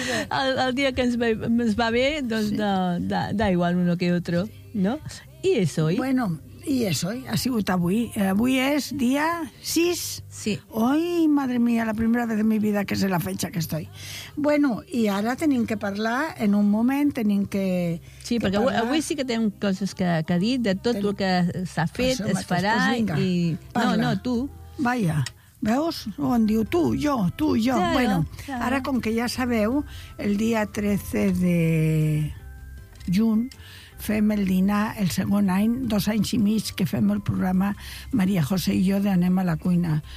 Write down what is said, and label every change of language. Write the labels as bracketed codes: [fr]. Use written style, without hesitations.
[ca] El dia que ens va bé, doncs sí. [es] da igual uno que otro, ¿no? I és hoy. [ca] Bueno, i és hoy, ha sigut avui. Avui és dia 6. Sí. [es] Ay, madre mía, la primera vez de mi vida que sé la fecha que estoy. [ca] Bueno, i ara tenim que parlar en un moment, tenim que... Sí, que perquè parlar... avui sí que tenim coses que dir de tot el que s'ha fet, es farà i... Parla. No, tu. Vaja. Veus? On diu tu, jo. [es] Claro, bueno, claro. [ca] Ara, com que ja sabeu, el dia 13 de juny fem el dinar, el segon any, dos anys i mig que fem el programa Maria José i jo de Anem a la cuina.